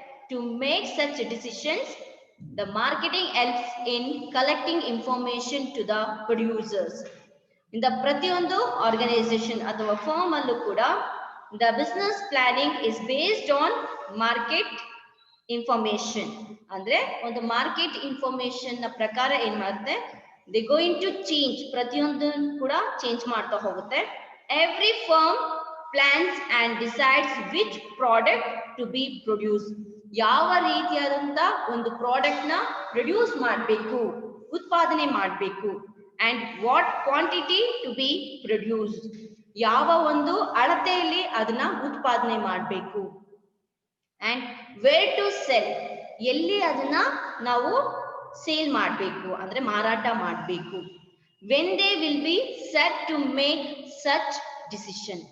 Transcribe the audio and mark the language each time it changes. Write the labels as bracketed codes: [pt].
[en] To make such decisions, the marketing helps in collecting information to the producers. In the [kn] ಪ್ರತಿಯೊಂದು organisation ಅಥವಾ firm ಅಲ್ಲೂ ಕೂಡ [en] the business planning is based on market information. [kn] ಅಂದ್ರೆ ಒಂದು market information ನ ಪ್ರಕಾರ ಏನ್ ಮಾಡುತ್ತೆ, [en] they going to change, [kn] ಪ್ರತಿಯೊಂದು ಕೂಡ ಚೇಂಜ್ ಮಾಡ್ತಾ ಹೋಗುತ್ತೆ. [en] Every firm plans and decides which product to be produced. [kn] ಯಾವ ರೀತಿಯಾದಂತ ಒಂದು ಪ್ರಾಡಕ್ಟ್ ನ ಪ್ರೊಡ್ಯೂಸ್ ಮಾಡಬೇಕು, ಉತ್ಪಾದನೆ ಮಾಡಬೇಕು, [en] and what quantity to be produced, [kn] ಯಾವ ಒಂದು ಅಳತೆಯಲ್ಲಿ ಅದನ್ನ ಉತ್ಪಾದನೆ ಮಾಡಬೇಕು, [en] and where to sell, [kn] ಎಲ್ಲಿ ಅದನ್ನ ನಾವು ಸೇಲ್ ಮಾಡಬೇಕು ಅಂದ್ರೆ ಮಾರಾಟ ಮಾಡಬೇಕು, [en] When they will be set to make such decision.